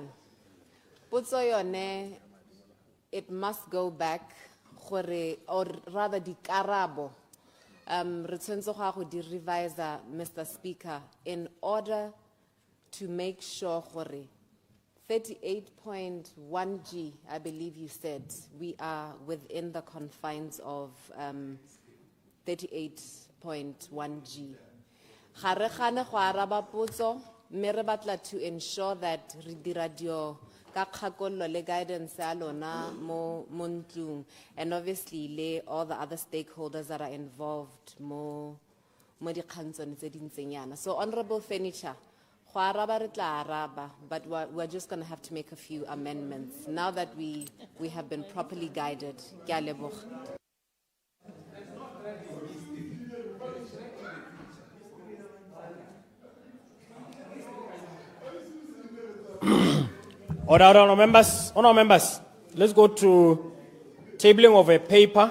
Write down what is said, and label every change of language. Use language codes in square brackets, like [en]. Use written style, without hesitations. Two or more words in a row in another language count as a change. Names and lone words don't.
[tn] Putso yone, [en] it must go back, or rather, the Karabo. Return to the reviser, Mr. Speaker, in order to make sure 38.1G, I believe you said, we are within the confines of 38.1G. [tn] Kharekane go araba potso mme re batla [en] to ensure that [tn] re dira dio ka kgakollo le guidance ya lona mo ntlung, [en] and obviously le all the other stakeholders that are involved [tn] mo dikgantsong tse di ntseng yana. [en] So Honorable Furniture, [tn] go araba re tla araba, [en] but we're just going to have to make a few amendments now that we have been properly guided. [tn] Ke a leboga. [en] Honorable members, let's go to tabling of a paper.